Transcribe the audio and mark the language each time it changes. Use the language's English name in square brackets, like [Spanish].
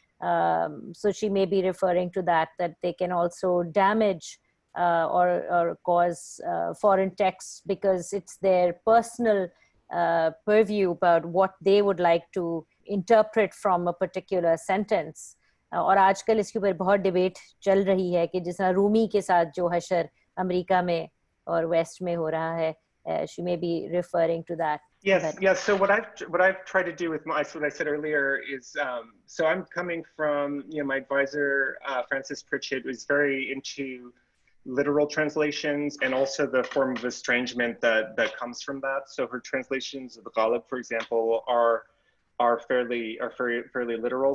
[English] So she may be referring to that they can also damage or cause foreign texts because it's their personal purview about what they would like to interpret from a particular sentence. [Hindi] और आजकल इसके ऊपर बहुत debate चल रही है कि जिस रूमी के साथ जो हशर अमेरिका में और वेस्ट में हो रहा है, [English] she may be referring to that. Yes. So what I've tried to do with what I said earlier is, so I'm coming from, my advisor Frances Pritchett was very into literal translations and also the form of estrangement that comes from that. So her translations of the Ghalib, for example, are fairly literal.